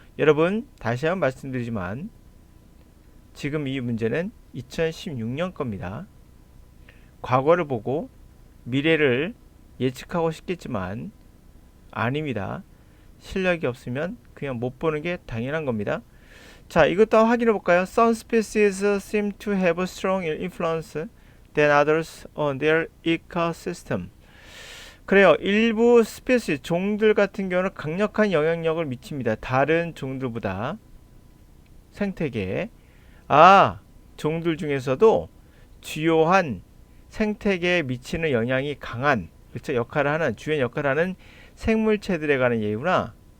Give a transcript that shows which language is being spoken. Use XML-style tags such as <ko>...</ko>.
<ko>여러분, 다시 한번 말씀드리지만 지금 이 문제는 2016년 겁니다. 과거를 보고 미래를 예측하고 싶겠지만 아닙니다. 실력이 없으면 그냥 못 보는 게 당연한 겁니다. 자, 이것도 확인해 볼까요?</ko> <en>Some species seem to have a strong influence than others on their ecosystem.</en> <ko>그래요. 일부 스피시 종들 같은 경우는 강력한 영향력을 미칩니다. 다른 종들보다 생태계에. 아, 종들 중에서도 주요한 생태계에 미치는 영향이 강한, 그렇죠? 역할을 하는, 주요 역할을 하는 생물체들에 관한 얘기구나.</ko>